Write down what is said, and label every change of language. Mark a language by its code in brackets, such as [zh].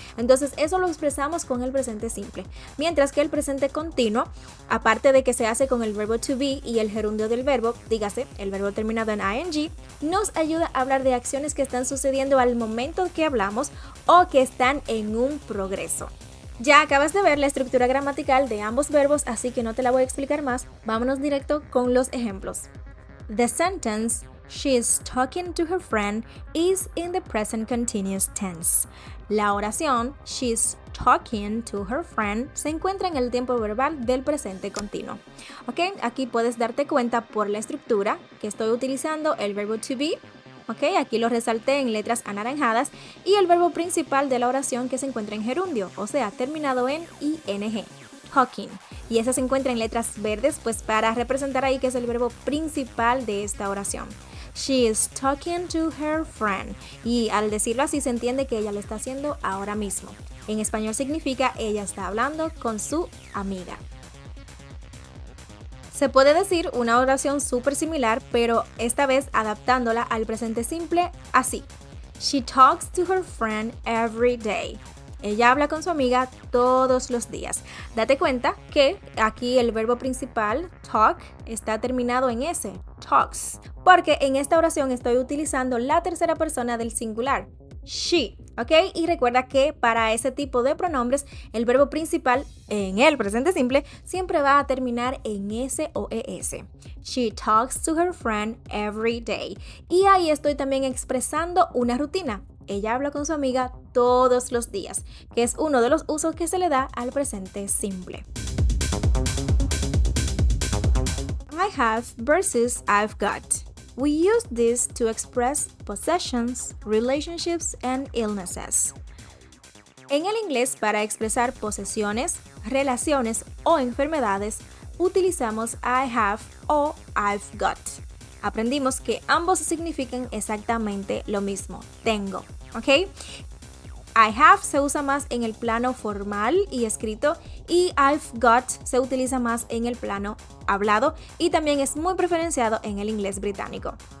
[es] Entonces eso lo expresamos con el presente simple. Mientras que el presente continuo, aparte de que se hace con el verbo to be y el gerundio del verbo, dígase, el verbo terminado en ing, nos ayuda a hablar de acciones que están sucediendo al momento que hablamos o que están en un progreso. Ya acabas de ver la estructura gramatical de ambos verbos, así que no te la voy a explicar más. Vámonos directo con los ejemplos. [en] The sentence, she is talking to her friend, is in the present continuous tense. [es] La oración, [en] she is talking to her friend, [es] se encuentra en el tiempo verbal del presente continuo. ¿Ok? Aquí puedes darte cuenta por la estructura que estoy utilizando el verbo to be. Ok, aquí lo resalté en letras anaranjadas y el verbo principal de la oración que se encuentra en gerundio, o sea, terminado en ing, talking. Y ese se encuentra en letras verdes, pues para representar ahí que es el verbo principal de esta oración. [en] She is talking to her friend. [es] Y al decirlo así se entiende que ella lo está haciendo ahora mismo. En español significa ella está hablando con su amiga. Se puede decir una oración súper similar, pero esta vez adaptándola al presente simple así. [en] She talks to her friend every day. [es] Ella habla con su amiga todos los días. Date cuenta que aquí el verbo principal, talk, está terminado en S, talks, porque en esta oración estoy utilizando la tercera persona del singular, she. ¿Ok? Y recuerda que para ese tipo de pronombres, el verbo principal en el presente simple siempre va a terminar en S o ES. [en] She talks to her friend every day. [es] Y ahí estoy también expresando una rutina. Ella habla con su amiga todos los días, que es uno de los usos que se le da al presente simple. [en] I have versus I've got. We use this to express possessions, relationships, and illnesses. [es] En el inglés, para expresar posesiones, relaciones o enfermedades, utilizamos [en] I have [es] o [en] I've got. [es] Aprendimos que ambos significan exactamente lo mismo, tengo, ¿ok? [en] I have [es] se usa más en el plano formal y escrito y [en] I've got [es] se utiliza más en el plano hablado y también es muy preferenciado en el inglés británico.